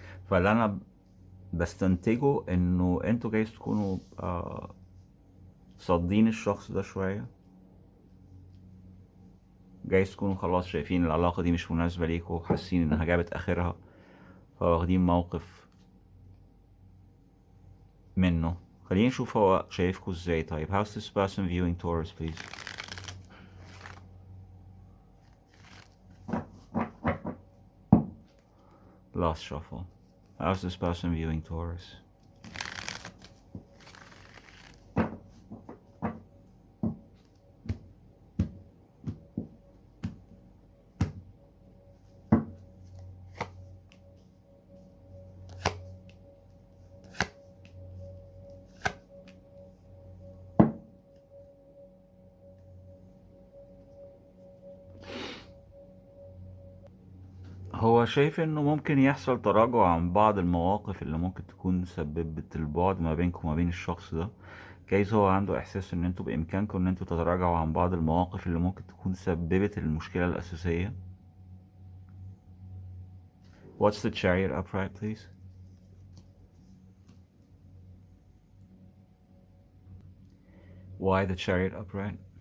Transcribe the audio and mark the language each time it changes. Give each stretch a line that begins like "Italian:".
Arabic: فاللي انا بستنتجه انه انتوا جايز تكونوا صادين الشخص ده شوية. جايز تكونوا خلاص شايفين العلاقة دي مش مناسبة ليكوا وحاسين انها جابت اخرها، فواخدين موقف منه. خلينا نشوف هو شايفكوا ازاي.
English: طيب how's this person viewing Taurus, please? Last shuffle. How's this person viewing Taurus?
Arabic: هو شايف انه ممكن يحصل تراجع عن بعض المواقف اللي ممكن تكون سببت البعد ما بينكم وما بين الشخص ده. جايز هو عنده احساس ان انتوا بامكانكم ان انتوا تتراجعوا عن بعض المواقف اللي ممكن تكون سببت المشكلة الاساسية.
English: What's the Chariot upright, please? Why the Chariot upright?